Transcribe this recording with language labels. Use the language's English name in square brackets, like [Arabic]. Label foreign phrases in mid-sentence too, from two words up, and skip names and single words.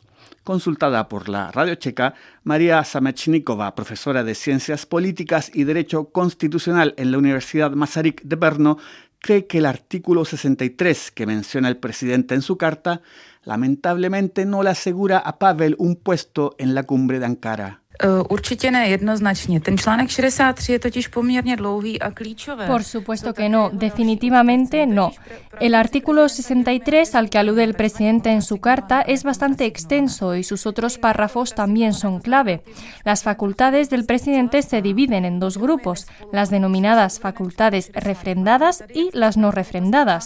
[Spanish] Consultada por la radio checa, María Samečníková, profesora de Ciencias Políticas y Derecho Constitucional en la Universidad Masaryk de Brno, cree que el artículo 63 que menciona el presidente en su carta lamentablemente no le asegura a Pavel un puesto en la cumbre de Ankara. [Czech] Určitě ne jednoznačně. Ten článek 63 je totiž poměrně dlouhý a klíčové. [Spanish] Por supuesto que no, definitivamente no. El artículo 63 al que alude el presidente en su carta es bastante extenso y sus otros párrafos también son clave. Las facultades del presidente se dividen en dos grupos, las denominadas facultades refrendadas y las no refrendadas.